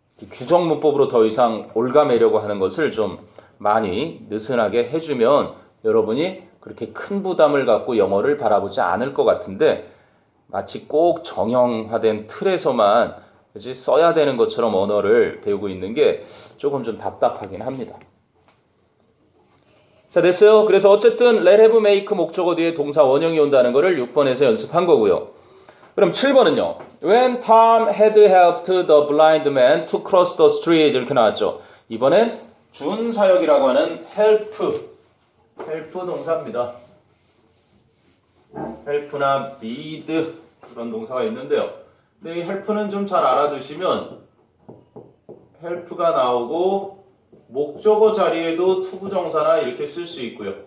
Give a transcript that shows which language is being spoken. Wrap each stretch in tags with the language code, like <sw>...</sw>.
<ko>규정 문법으로 더 이상 올가매려고 하는 것을 좀 많이 느슨하게 해주면 여러분이 그렇게 큰 부담을 갖고 영어를 바라보지 않을 것 같은데 마치 꼭 정형화된 틀에서만 그치? 써야 되는 것처럼 언어를 배우고 있는 게 조금 좀 답답하긴 합니다. 자, 됐어요. 그래서 어쨌든 let, have, make 목적어 뒤에 동사 원형이 온다는 거를 6번에서 연습한 거고요. 그럼 7번은요.</ko> <en>When Tom had helped the blind man to cross the street</en> <ko>이렇게 나왔죠. 이번엔 준사역이라고 하는 help 동사입니다. help나 need 그런 동사가 있는데요. 근데 이 help는 좀 잘 알아두시면 help가 나오고 목적어 자리에도 투부정사나 이렇게 쓸 수 있고요.</ko>